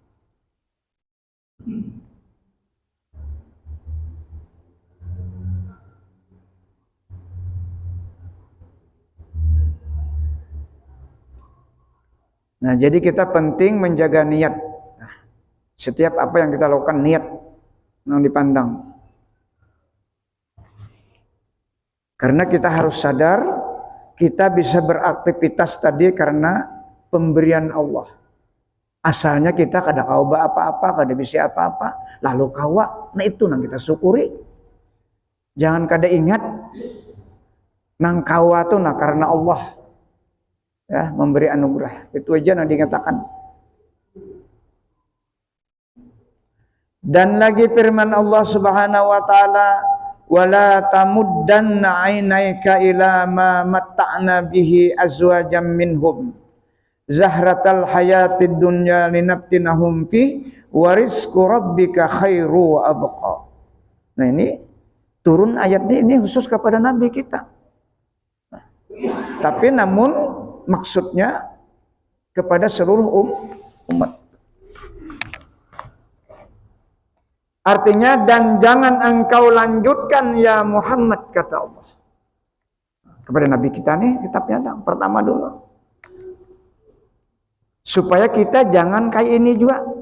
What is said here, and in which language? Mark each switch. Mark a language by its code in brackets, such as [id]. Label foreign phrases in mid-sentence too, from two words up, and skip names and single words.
[id] Nah, jadi kita penting menjaga niat. Nah, setiap apa yang kita lakukan niat yang dipandang. Karena kita harus sadar kita bisa beraktivitas tadi karena pemberian Allah. [bjn] Asalnya kita kada kawa apa-apa, kada bisa apa-apa, lalu kawa, nah itu nang kita syukuri. Jangan kada ingat nang kawa tuh nah karena Allah ya memberi anugerah. Itu aja nang dikatakan. [id] Dan lagi firman Allah [ar] سبحانه وتعالى ولا تمدن عينيك إلى ما متعنا به أزواجا منهم زهرة الحياة الدنيا لنفتنهم في ورزق ربك خير وأبقى. [id] Nah, ini turun ayat ini khusus kepada nabi kita. Nah, tapi namun maksudnya kepada seluruh umat. Artinya, dan jangan engkau lanjutkan ya Muhammad, kata Allah kepada nabi kita nih kitabnya pertama dulu, supaya kita jangan kayak ini juga.